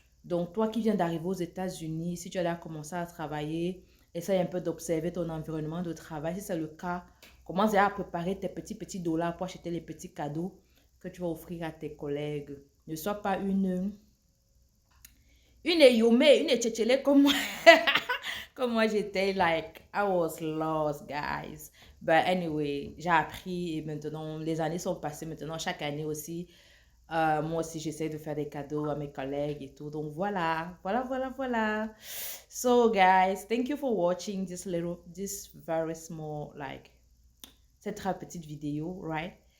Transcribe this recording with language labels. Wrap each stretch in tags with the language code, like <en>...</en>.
<fr>Donc, toi qui viens d'arriver aux États-Unis, si tu as commencé à travailler, essaye un peu d'observer ton environnement de travail. Si c'est le cas, commence à préparer tes petits dollars pour acheter les petits cadeaux que tu vas offrir à tes collègues. Ne sois pas une Yomé, une Tchétchélé comme moi. Comme moi, j'étais</fr> <en>like, I was lost, guys. But anyway,</en> <fr>j'ai appris et maintenant, les années sont passées. Maintenant, chaque année aussi, moi aussi, j'essaie de faire des cadeaux à mes collègues et tout. Donc, voilà.</fr> <en>So, guys, thank you for watching this very small, like,</en> <fr>cette très petite vidéo,</fr> <en>right?</en>